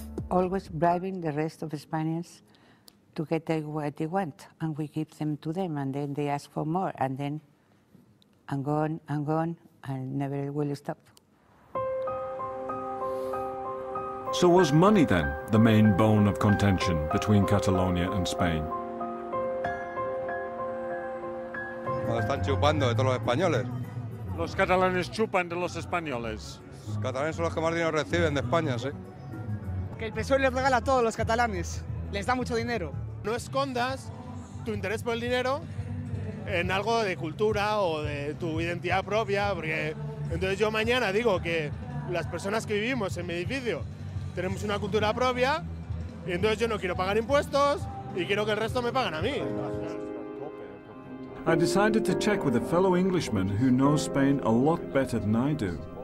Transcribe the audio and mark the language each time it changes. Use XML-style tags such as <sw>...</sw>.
<en>Always bribing the rest of Spaniards to get what they want, and we give them to them, and then they ask for more, and then and gone, and never will stop. So was money then the main bone of contention between Catalonia and Spain?</en> <es>Nos están chupando de todos los españoles. Los catalanes chupan de los españoles. Los catalanes son los que más dinero reciben de España, sí. Que el PSOE les regala a todos los catalanes, les da mucho dinero. No escondas tu interés por el dinero en algo de cultura o de tu identidad propia, porque entonces yo mañana digo que las personas que vivimos en mi edificio tenemos una cultura propia y entonces yo no quiero pagar impuestos y quiero que el resto me paguen a mí.</es> <en>I decided to check with a fellow Englishman who knows Spain a lot better than I do.</en>